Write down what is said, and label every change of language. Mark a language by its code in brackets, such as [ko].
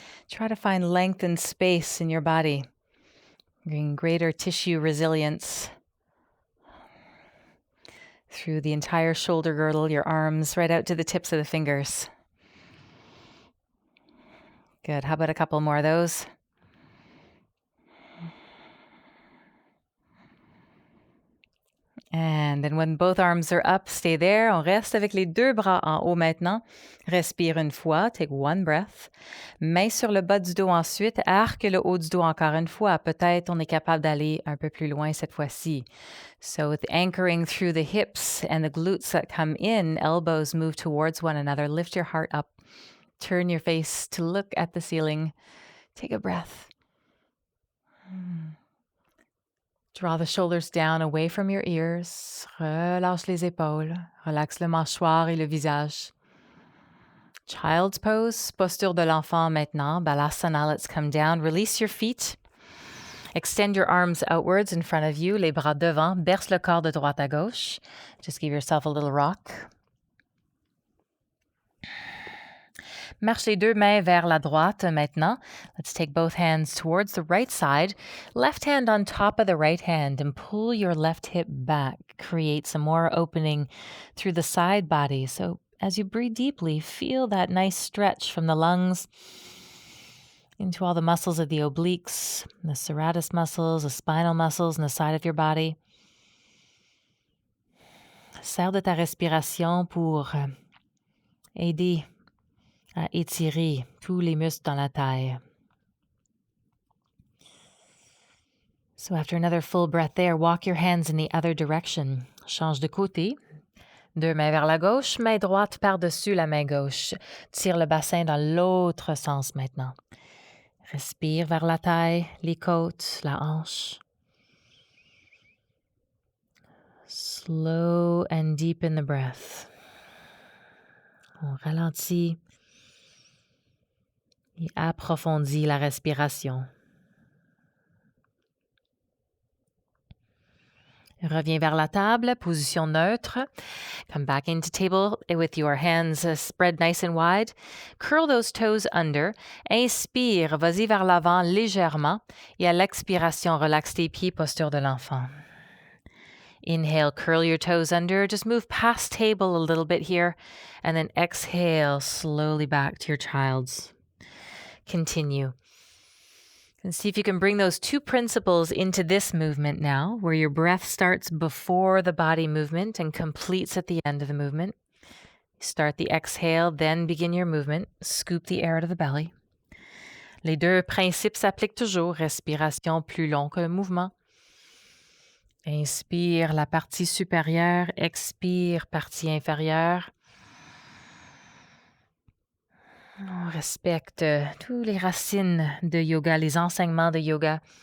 [en] Try to find length and space in your body, bring greater tissue resilience through the entire shoulder girdle, your arms right out to the tips of the fingers. Good. How about a couple more of those? And then when both arms are up, stay there. [fr] On reste avec les deux bras en haut maintenant. Respire une fois. [en] Take one breath. [fr] Main sur le bas du dos ensuite. Arque le haut du dos encore une fois. Peut-être on est capable d'aller un peu plus loin cette fois-ci. [en] So with anchoring through the hips and the glutes that come in, elbows move towards one another. Lift your heart up. Turn your face to look at the ceiling. Take a breath. Draw the shoulders down away from your ears. [fr] Relâche les épaules. Relaxe le mâchoire et le visage. [en] Child's pose, [fr] posture de l'enfant maintenant, [en] balasana, let's come down. Release your feet. Extend your arms outwards in front of you, [fr] les bras devant. Berce le corps de droite à gauche. [en] Just give yourself a little rock. [fr] Marche les deux mains vers la droite maintenant. [en] Let's take both hands towards the right side. Left hand on top of the right hand and pull your left hip back. Create some more opening through the side body. So as you breathe deeply, feel that nice stretch from the lungs into all the muscles of the obliques, the serratus muscles, the spinal muscles, and the side of your body. [fr] Sers de ta respiration pour aider à étirer tous les muscles dans la taille. [en] So after another full breath there, walk your hands in the other direction. [fr] Change de côté. Deux mains vers la gauche, main droite par-dessus la main gauche. Tire le bassin dans l'autre sens maintenant. Respire vers la taille, les côtes, la hanche. [en] Slow and deepen the breath. [fr] On ralentit et approfondit la respiration. Reviens vers la table, position neutre. [en] Come back into table with your hands spread nice and wide. Curl those toes under. [fr] Inspire, vas-y vers l'avant légèrement. Et à l'expiration, relaxe tes pieds, posture de l'enfant. [en] Inhale, curl your toes under. Just move past table a little bit here. And then exhale slowly back to your child's. Continue. And see if you can bring those two principles into this movement now, where your breath starts before the body movement and completes at the end of the movement. Start the exhale, then begin your movement. Scoop the air out of the belly. [fr] Les deux principes s'appliquent toujours. Respiration plus long que le mouvement. Inspire la partie supérieure, expire partie inférieure. On respecte tous les racines de yoga, les enseignements de yoga.